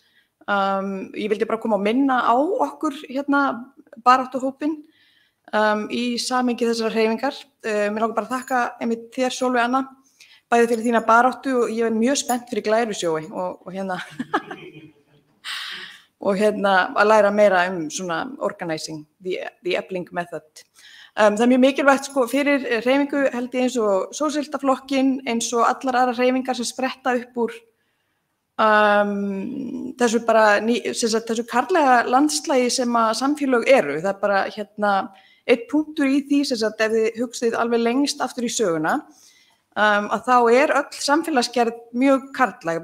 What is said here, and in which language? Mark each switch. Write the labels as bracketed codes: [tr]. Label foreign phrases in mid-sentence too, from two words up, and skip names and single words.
[is] Ég vildi bara koma og minna á okkur hérna baráttuhópinn í samhengi þessara hreyfingar. Mér langar bara að þakka einmitt þér Sólveig Anna, bæði fyrir þína baráttu og ég er mjög spennt fyrir Glærusjói og að læra meira svona organizing, [en] the Ebling method. [is] Það er mjög mikilvægt fyrir hreyfingu held ég eins og Sósíalistaflokkinn, eins og allar aðrar hreyfingar sem spretta upp úr þessu karllega landslagi sem að samfélög eru. Það er bara einn punktur í því ef þið hugsið alveg lengst aftur í söguna, að þá er öll samfélagsgerð mjög karllæg.